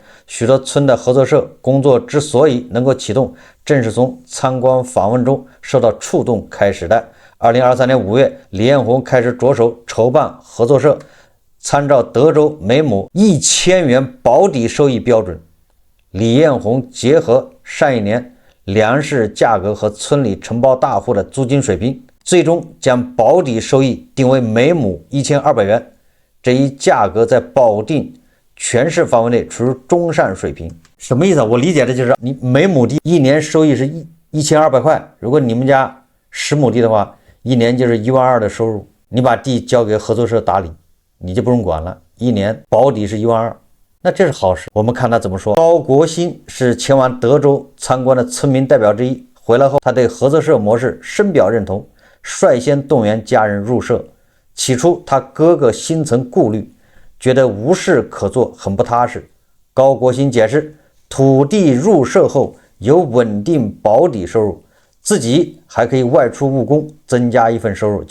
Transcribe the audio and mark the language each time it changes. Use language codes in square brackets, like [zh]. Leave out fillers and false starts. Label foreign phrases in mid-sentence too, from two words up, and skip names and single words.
[zh] 許多村的合作社工作之所以能夠啟動，正是從參觀訪問中受到觸動開始的。2023年5月，李彥宏開始着手籌辦合作社，參照德州每畝1000元保底收益標準，李彥宏結合上一年糧食價格和村裡承包大戶的租金水平，最終將保底收益定為每畝1200元。這一價格在保定全市範圍內處於中上水平。什麼意思？我理解的就是你每畝地一年收益是1200塊，如果你們家10畝地的話，一年就是12000的收入。你把地交給合作社打理，你就不用管了，一年保底是12000，那這是好事。我們看他怎麼說。高國新是前往德州參觀的村民代表之一，回來後他對合作社模式深表認同，率先動員家人入社。起初他哥哥心存顧慮，覺得無事可做，很不踏實。高國新解釋，土地入社後有穩定保底收入，自己還可以外出務工，增加一份收入。